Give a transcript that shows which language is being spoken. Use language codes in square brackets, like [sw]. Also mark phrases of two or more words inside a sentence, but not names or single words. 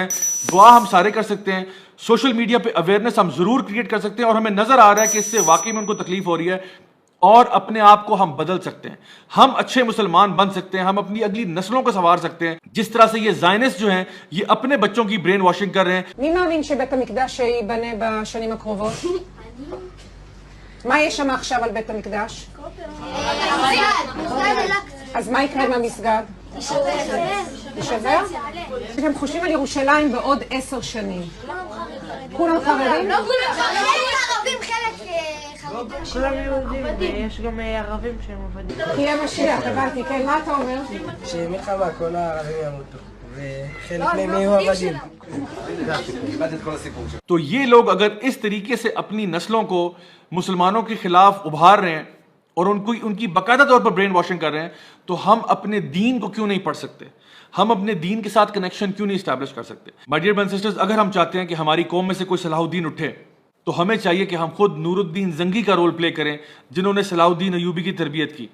[ur] دعا ہم سارے کر سکتے ہیں, [en] social media [ur] پہ اویئرنیس ہم ضرور کریٹ کر سکتے ہیں, اور ہمیں نظر آ رہا ہے کہ اس سے واقعی میں ان کو تکلیف ہو رہی ہے, اور اپنے آپ کو ہم بدل سکتے ہیں, ہم اچھے مسلمان بن سکتے ہیں, ہم اپنی اگلی نسلوں کو سنوار سکتے ہیں. جس طرح سے یہ زائنسٹ جو ہیں یہ اپنے بچوں کی [en] brain washing [ur] کر رہے ہیں. [he] מי מאמין שבית המקדש ייבנה בשנים הקרובות? מה יש שם עכשיו על בית המקדש? אז מה יקרה עם המסגד? יישבר? אתם חושבים על ירושלים בעוד 10 שנים. כולם חרדים? כולם יהודים, ויש גם ערבים שהם עובדים. תהיה משיח, הבנתי, כן, מה אתה אומר? שמלחמה כל הערבים ימותו, וחלק מהם יהיו עבדים. [ur] تو یہ لوگ اگر اس طریقے سے اپنی نسلوں کو مسلمانوں کے خلاف ابھار رہے ہیں اور ان کی باقاعدہ طور پر [en] brain washing [ur] کر رہے ہیں, تو ہم اپنے دین کو کیوں نہیں پڑھ سکتے, ہم اپنے دین کے ساتھ کنیکشن کیوں نہیں اسٹیبلش کر سکتے. [en] My dear brothers and sisters, [ur] اگر ہم چاہتے ہیں کہ ہماری قوم میں سے کوئی صلاح الدین اٹھے تو ہمیں چاہیے کہ ہم خود نور الدین زنگی کا [en] role play [ur] کریں, جنہوں نے صلاح الدین ایوبی کی تربیت کی.